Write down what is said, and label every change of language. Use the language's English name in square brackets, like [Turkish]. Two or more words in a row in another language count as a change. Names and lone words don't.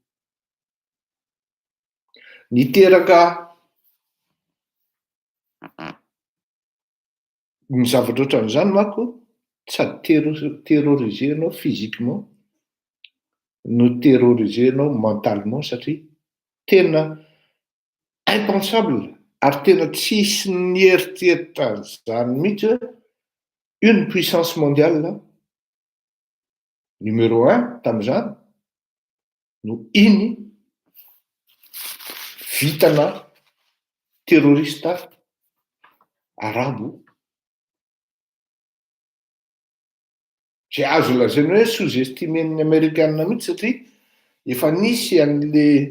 [Malagasy] Niteraka ny zavatra ohatran'izany manko tsy terroriser-nao physiquement no terroriser-nao mentalement satria tena impensable ary tena tsisy nieritseritra zany mihitsy hoe [French] une puissance mondiale numéro 1 [Malagasy] tamin'izany no iny vitana terrorista arabo zay azo lazaina hoe sous-estimen'ny Amerikanina mihitsy satria efa nisy an'le